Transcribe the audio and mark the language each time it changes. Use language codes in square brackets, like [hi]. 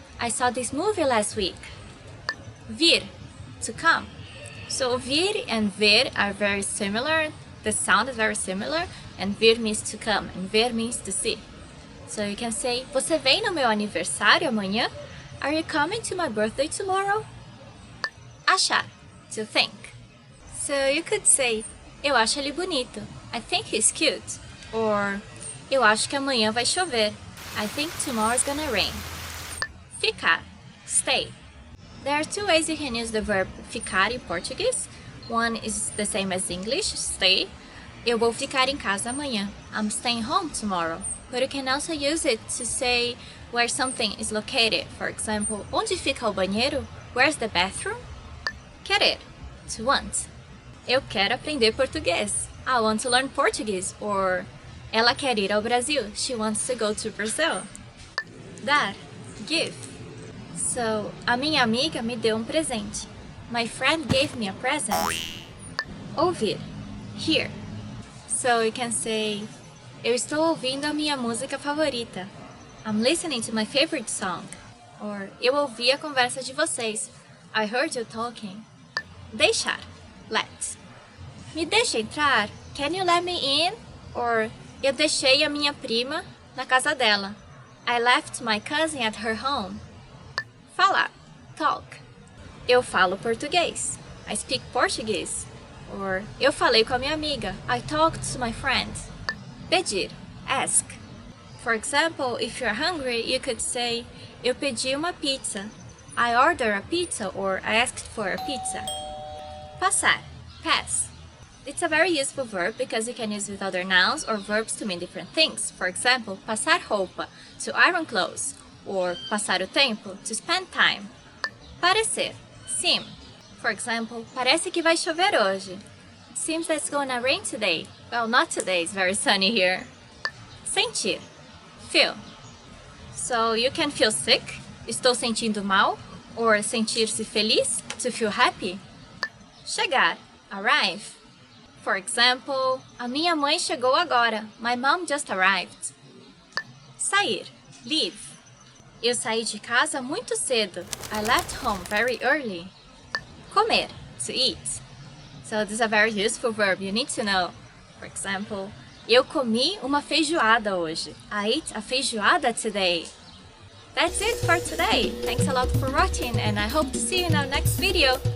[en] I saw this movie last week. Vir, to come. So vir and ver are very similar. The sound is very similar. And vir means to come and ver means to see. [pt] So you can say, você vem no meu aniversário amanhã? [en] Are you coming to my birthday tomorrow? Achar, to think. So you could say, [pt] eu acho ele bonito. [en] I think he's cute. Or, [pt] eu acho que amanhã vai chover. [en] I think tomorrow's gonna rain. ficar, stay. There are two ways you can use the verb ficar in Portuguese. One is the same as English, stay. [pt] Eu vou ficar em casa amanhã. [en] I'm staying home tomorrow. But you can also use it to say where something is located. For example, [pt] onde fica o banheiro? [en] Where's the bathroom? [pt] Querer, to want. Eu quero aprender português. [en] I want to learn Portuguese. Or [pt] ela quer ir ao Brasil. [en] She wants to go to Brazil. Dar, give. [pt] So, a minha amiga me deu presente. [en] My friend gave me a present. Ouvir, hear. [pt] So you can say, eu estou ouvindo a minha música favorita. [en] I'm listening to my favorite song. [pt] Or, eu ouvi a conversa de vocês. [en] I heard you talking. Deixar, let. [pt] Me deixa entrar? [en] Can you let me in? [pt] Or, eu deixei a minha prima na casa dela. [en] I left my cousin at her home. [pt] Falar, talk. Eu falo português. [en] I speak Portuguese. [pt] Or, eu falei com a minha amiga. [en] I talked to my friend. Pedir, ask. For example, if you're hungry, you could say, [pt] eu pedi uma pizza. [en] I ordered a pizza, or I asked for a pizza. Passar, pass. It's a very useful verb because you can use it with other nouns or verbs to mean different things. For example, passar roupa, to iron clothes, or passar o tempo, to spend time. Parecer, seem. [pt] For example, parece que vai chover hoje. [en] It seems that it's gonna rain today. Well, not today, it's very sunny here. Sentir, feel. So you can feel sick, [pt] estou sentindo mal, [en] or sentir-se feliz, to feel happy. Chegar, arrive. For example, [pt] a minha mãe chegou agora. [en] My mom just arrived. [pt] Sair, leave. Eu saí de casa muito cedo. [en] I left home very early. Comer, to eat. So this is a very useful verb you need to know. [pt] For example, eu comi uma feijoada hoje. [en] I ate a feijoada today. That's it for today. Thanks a lot for watching and I hope to see you in our next video.